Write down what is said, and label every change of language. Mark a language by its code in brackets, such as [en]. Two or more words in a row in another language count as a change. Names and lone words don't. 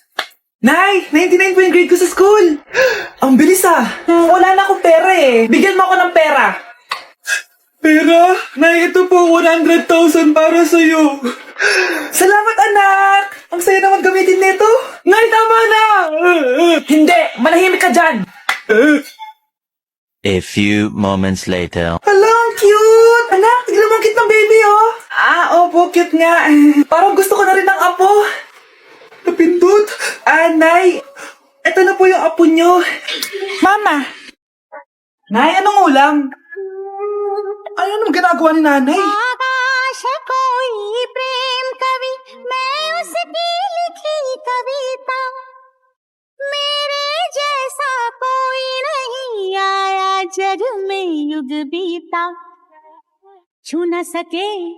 [tl] Nay, 99 po yung grade ko sa school. Ang bilis wala na akong pera eh. Bigyan mo ako ng pera. Pera? Nay, ito po 100,000 para sa'yo. Salamat, anak. Ang saya naman gamitin nito. Nay, tama na. Hindi, manahimik ka dyan. [en] A few moments later. [tl] Hala, ang cute. Anak, tignan mo ang cute ng baby, oh. Opo, cute nga. Parang gusto ko na rin ng apo. Napindot. Nay, eto na po yung apo nyo. Mama. Nay, anong ulam? Ay, anong ginagawa ni nanay? [hi] आकाश कोई प्रेम कवि मैं उसकी लिखी कविता मेरे जैसा कोई नहीं आया जग में युग बीता छू न सके